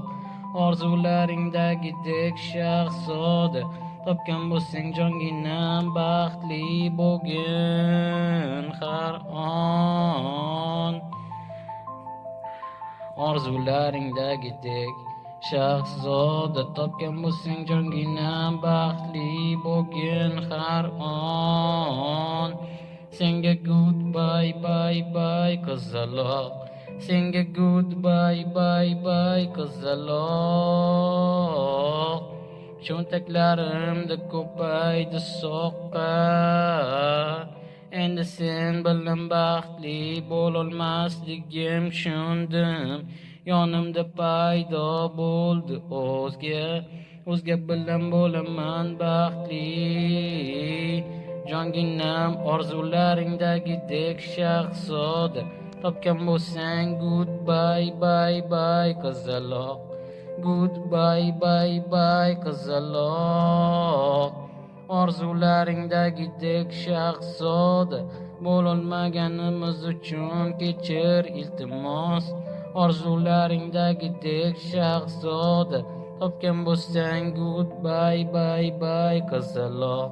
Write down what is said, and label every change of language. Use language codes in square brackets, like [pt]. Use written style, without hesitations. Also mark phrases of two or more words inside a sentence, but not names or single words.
[uz] Orzularingdagidek shahzoda topgan bo'lsang jonginam, baxtli bugun har on. Orzularingdagidek shahzoda topgan bo'lsang jonginam, baxtli bugun har on. Senga [en] goodbye bye bye [uz] qizaloq, senga [en] goodbye bye bye [uz] qizaloq. Cho'ntaklarimda ko'paydi soqqa, endi sen bilan baxtli bo'lolmasligim tushundim. Yonimda paydo bo'ldi o'zga bilan bo'laman baxtli. Jonginam orzularingdagidek shahzoda topgan bo'lsang [en] goodbye bye bye [uz] qizaloq, [en] goodbye bye bye [uz] qizaloq. Orzularingdagidek shahzoda bo'lolmaganimiz uchun kechir iltimos. Orzularingdagidek shahzoda topgan bo'lsang [en] goodbye bye bye [uz] qizaloq.